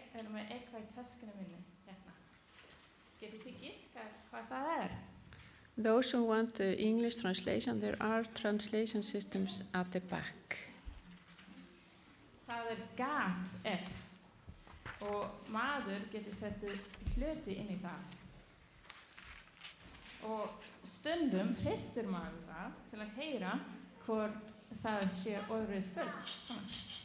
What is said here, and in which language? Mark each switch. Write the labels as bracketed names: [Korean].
[Icelandic] Með eitthvað í töskunni minni hérna. Getið þið giskað hvað það [English] Those who want the English translation, there are translation systems at the back. [Icelandic] Það gat efst og maður getur settið hluti inn í það. Og stundum hristir maður það til að heyra hvort það sé orðið fullt.